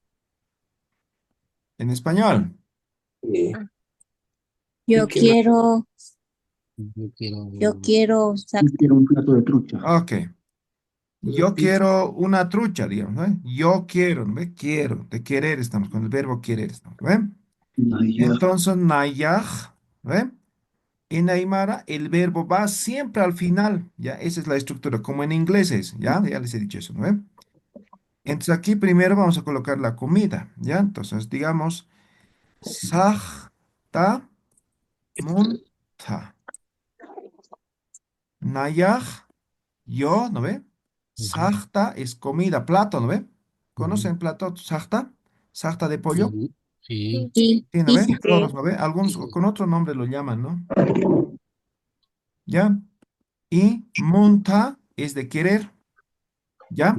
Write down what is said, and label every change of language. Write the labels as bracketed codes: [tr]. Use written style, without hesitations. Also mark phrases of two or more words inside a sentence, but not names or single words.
[es] En español. ¿Y Yo qué más? quiero, Yo quiero yo quiero, Yo quiero un plato de trucha. Ok. Yo Repite. quiero una trucha, digamos, ¿no? Yo quiero, ¿no ve? Quiero, de querer estamos, con el verbo querer estamos, ¿ve? Naya. Entonces, nayaj, ¿ve? En Aymara, el verbo va siempre al final, ¿ya? Esa es la estructura, como en inglés es, ¿ya? Ya les he dicho eso, ¿no ve? Entonces, aquí primero vamos a colocar la comida, ¿ya? Entonces, digamos, [ay] sajta munta. [es] Nayaj, yo, ¿no ve? ujú, Sajta es comida, plato, ¿no ve? ujú. ¿Conocen plato sajta? Sajta de pollo. Sí, sí, sí, Sí, ¿no sí, ve? sí, Todos, ¿no ve? Algunos con otro nombre lo llaman, ¿no? ¿Ya? Y munta es de querer, ¿ya?